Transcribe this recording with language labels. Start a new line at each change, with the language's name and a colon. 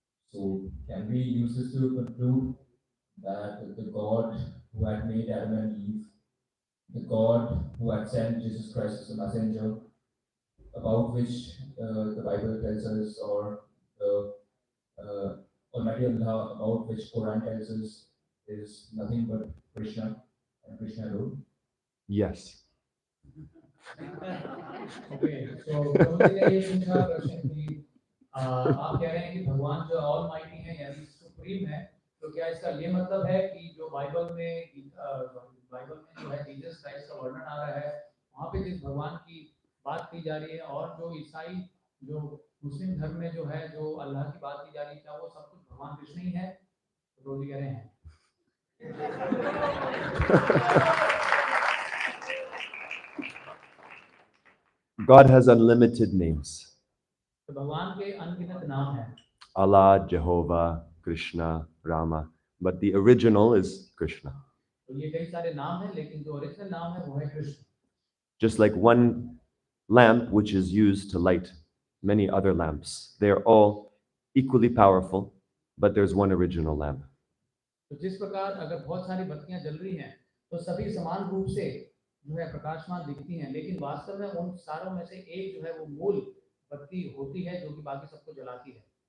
English: So, can we use this to conclude that the God who had made Adam and Eve, the God who had sent Jesus Christ as a messenger, about which the Bible tells us, or the Almighty Allah, about which Quran tells us, is nothing but Krishna and Krishna alone? Yes. Okay, so
Hindi: प्रभु जी ने ये पूछा प्रश्न कि आप कह रहे हैं कि भगवान जो ऑलमाइटी है यानी सुप्रीम है, तो क्या इसका ये मतलब है कि जो बाइबल में जो है जीसस क्राइस्ट का वर्णन आ रहा है, वहाँ पे जिस भगवान की बात की जा रही है, और जो ईसाई जो मुस्लिम धर्म में जो है जो अल्लाह की बात की जा रही है, क्या वो सब कुछ भगवान कृष्ण ही है? तो प्रभु जी कह रहे हैं
English: God has unlimited names.
Hindi: तो भगवान के अनगिनत नाम हैं।
English: Allah, Jehovah, Krishna, Rama. But the original is Krishna.
Hindi: तो ये कई सारे नाम हैं, लेकिन जो ओरिजिनल नाम है वो है Krishna.
English: Just like one lamp which is used to light many other lamps. They're all equally powerful, but there's one original lamp.
Hindi: तो जिस प्रकार अगर बहुत सारी बत्तियां जल रही हैं तो सभी समान रूप से जो है प्रकाशमान दिखती हैं, लेकिन वास्तव में उन सारों में से एक जो है वो मूल बत्ती होती है जो कि बाकी सबको जलाती है।